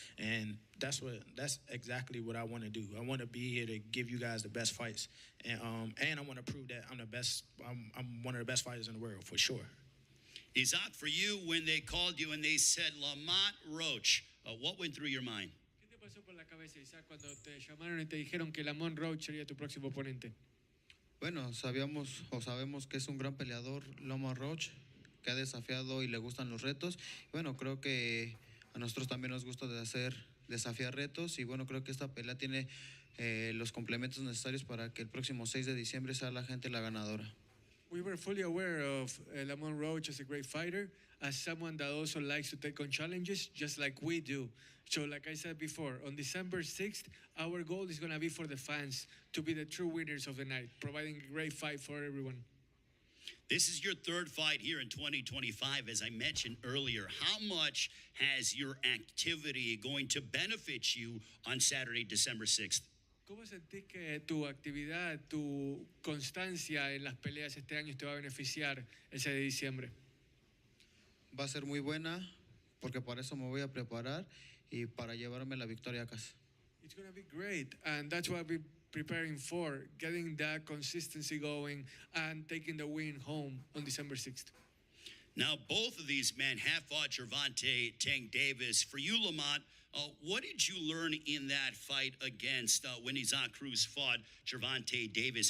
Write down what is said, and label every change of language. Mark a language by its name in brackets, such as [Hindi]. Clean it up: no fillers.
[English] And that's exactly what I want to do. I want to be here to give you guys the best fights, and I want to prove that I'm the best. I'm one of the best fighters in the world for sure. Isaac, for you, when they called you and they said Lamont Roach, what went through your mind? [Spanish] ¿Qué te pasó por la cabeza, Isaac, cuando te llamaron y te dijeron que Lamont Roach sería tu próximo oponente? Bueno, sabemos que es un gran peleador, Lamont Roach, que ha desafiado y le gustan los retos. Bueno, creo que a nosotros también nos gusta desafiar retos, y bueno, creo que esta pelea tiene los complementos necesarios para que el próximo 6 de diciembre sea la gente la ganadora. [English] We were fully aware of Lamont Roach as a great fighter, as someone that also likes to take on challenges, just like we do. So like I said before, on December 6th, our goal is going to be for the fans to be the true winners of the night, providing a great fight for everyone. This is your third fight here in 2025, as I mentioned earlier. How much has your activity going to benefit you on Saturday, December 6th? [Spanish] ¿Cómo sentís que tu actividad, tu constancia en las peleas este año te va a beneficiar ese de diciembre? Va a ser muy buena, porque para eso me voy a preparar y para llevarme la victoria a casa. [English] It's going to be great, and that's what I've been preparing for, getting that consistency going and taking the win home on December 6th. Now, both of these men have fought Gervonta Tank Davis. For you, Lamont, what did you learn in that fight against when Isaac Cruz fought Gervonta Davis?